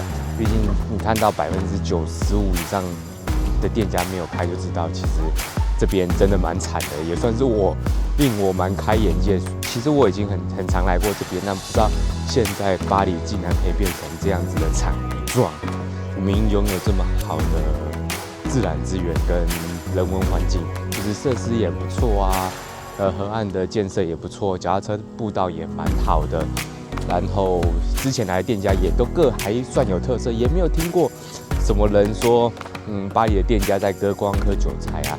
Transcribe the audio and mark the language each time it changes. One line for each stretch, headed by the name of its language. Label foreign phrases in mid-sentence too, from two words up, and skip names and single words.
Chinese: 畢竟你看到95%以上的店家沒有開，就知道其實這邊真的蠻慘的，也算是令我蠻開眼界。其實我已經很常來過這邊，但不知道現在巴黎竟然可以變成這樣子的場狀。我們擁有這麼好的自然資源跟人文環境，就是設施也不錯啊，河岸的建設也不錯，腳踏車步道也蠻好的。然後之前來的店家也都各還算有特色，也沒有听過什麼人說，巴黎的店家在割光喝韭菜啊。